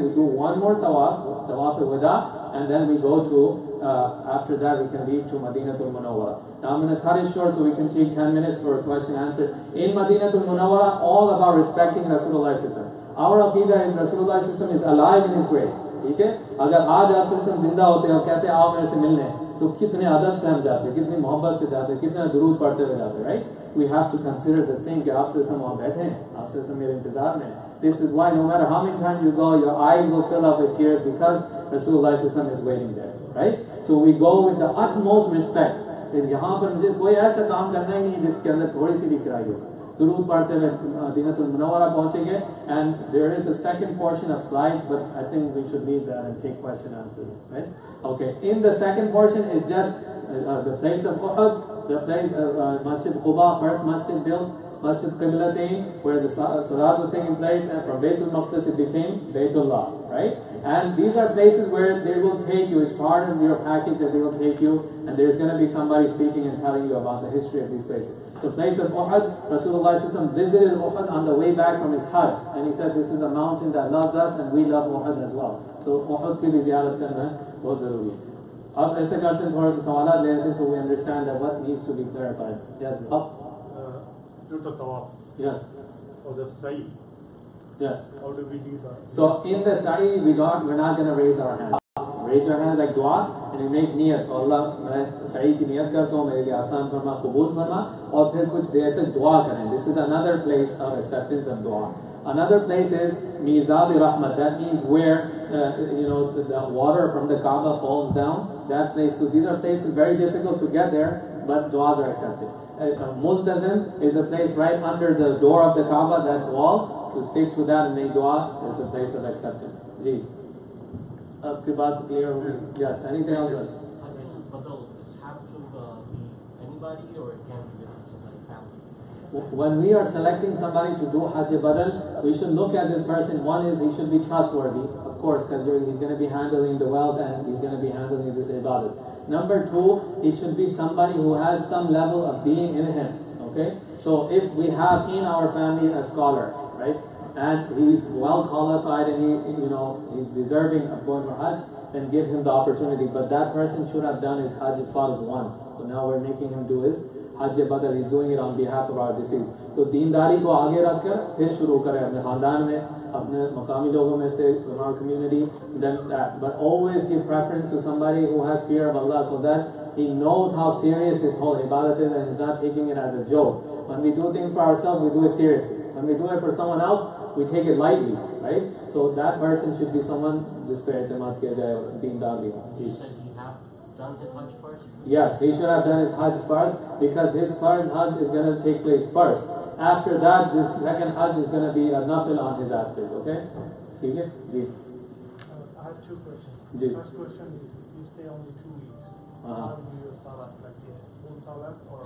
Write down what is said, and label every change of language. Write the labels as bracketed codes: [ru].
[en] We do one more tawaf, Tawaf al-Wada, and then we go to, after that we can leave to Madinatul Munawwara. Now I'm going to cut it short so we can take 10 minutes for a question and answer. In Madinatul Munawwara, all about respecting Rasulullah Sallallahu. Our aqidah is Rasulullah Sallallahu is alive in his grave. [hi] ठीक है, अगर आज आप सल्लम जिंदा होते और कहते हैं आओ मेरे से मिलने, तो कितने अदब से हम जाते, कितनी मोहब्बत से जाते, कितना दुरूद पढ़ते हुए जाते, right? [en] We have to consider the same [hi] कि आप सल्लम वहाँ बैठे हैं, आप सल्लम मेरे इंतजार में. [en] This is why no matter how many times you go, your eyes will fill up with tears because Rasulullah Sallallahu is waiting there, right? So we go with the utmost respect. [hi] यहाँ पर मुझे कोई ऐसा काम करना ही नहीं जिसके अंदर थोड़ी सी भी किराई हो. दुरूद पढ़ते हुए मदीनतुल मुनव्वरा पहुंचेंगे, [en] and there is a second portion of slides, but I think we should leave that and take question answers, right? Okay, in the second portion is just the place of Uhud, the place of Masjid Quba, first masjid built, Masjid Qiblatain, where the Salat was taking place, and from Baytul Maqdis it became Baytullah, right? And these are places where they will take you, it's part of your package that they will take you, and there's going to be somebody speaking and telling you about the history of these places. The place of Uhud, Rasulullah visited Uhud on the way back from his Hajj, and he said this is a mountain that loves us and we love Uhud as well. [hi] So Uhud ki bhi ziyarat karna bahut zaruri hai. अब ऐसे करते हैं, थोड़ा सा सवाल ले लेते हैं, [en] so we understand that what needs to be clarified. Yes, up. Do the tawaf. Yes. Or the sa'i. Yes. How do we do that? So in the sa'i, we're not going to raise our hands. Raise your hands like dua and you make niyat. [hi] Allah, मैं sa'i की नियत करता हूँ, मेरे लिए आसान फरमा, कबूल फरमा, और फिर कुछ देर तक दुआ करें. [en] This is another place of acceptance of dua. Another place is Mizab Rahmat. That means where the water from the Kaaba falls down. That place. So these are places very difficult to get there, but duas are accepted. Multazim is the place right under the door of the Kaaba. That wall, to stick to that and make dua is a place of acceptance. [hi] Ji. आपकी बात clear हो गई? [en] Yes. Anything else? But does it have to be anybody, or it can be somebody family? When we are selecting somebody to do Hajj Badal, we should look at this person. One is he should be trustworthy, of course, because he's going to be handling the wealth and he's going to be handling this ibadat. Number two, he should be somebody who has some level of being in him. Okay, so if we have in our family a scholar, right, and he's well qualified and he's deserving of going for Hajj, then give him the opportunity. But that person should have done his Hajj Farz once. So now we're making him do his Hajj Badal. He's doing it on behalf of our deceased. [hi] तो दीनदारी को आगे रखकर फिर शुरू करें अपने खानदान में, अपने मकामी लोगों में से, [en] from our community, then that. But always give preference to somebody who has fear of Allah, so that he knows how serious his whole ibadat is and he's not taking it as a joke. When we do things for ourselves, we do it seriously. When we do it for someone else, we take it lightly, right? So that person should be someone [hi] जिस पे एतमाद किया जाए और दीनदार भी हो. [en] You said he have done his Hajj first? Yes, he should have done his Hajj first, because his first Hajj is going to take place first. After that, this second Hajj is going to be a nafil on his aspect. [hi] Okay? ठीक है? जी. [en] I have two questions. [hi] Ji. [en] First question is, you stay only 2 weeks. How do you salat, like full salat or